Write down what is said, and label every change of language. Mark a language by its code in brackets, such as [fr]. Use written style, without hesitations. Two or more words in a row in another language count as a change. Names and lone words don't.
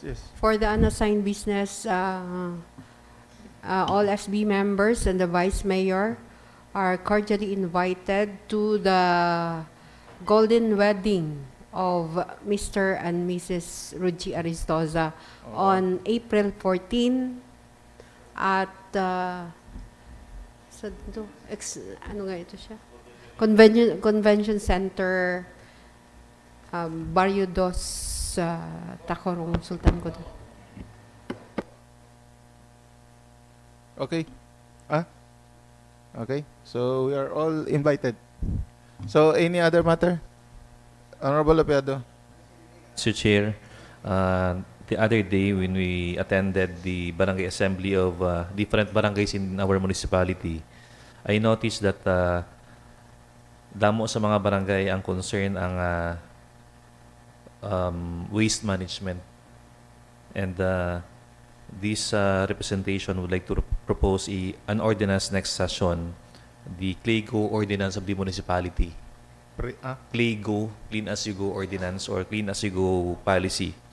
[en] for the unassigned business, all SB members and the Vice Mayor are cordially invited to the golden wedding of Mr. and Mrs. Ruji Aristoza on April 14 at [hil] ano nga ito siya? [en] Convention Center, Barrio Dos, Tacorong, Sultan Kudarat. Okay? Ah? Okay. So we are all invited. So any other matter? Honorable Apiado. Mr. Chair, the other day when we attended the barangay assembly of different barangays in our municipality, I noticed that [hil] damo sa mga barangay ang concern ang [en] waste management. And this representation would like to propose an ordinance next session, the CLEGO ordinance of the municipality. CLEGO, Clean As You Go ordinance or Clean As You Go policy.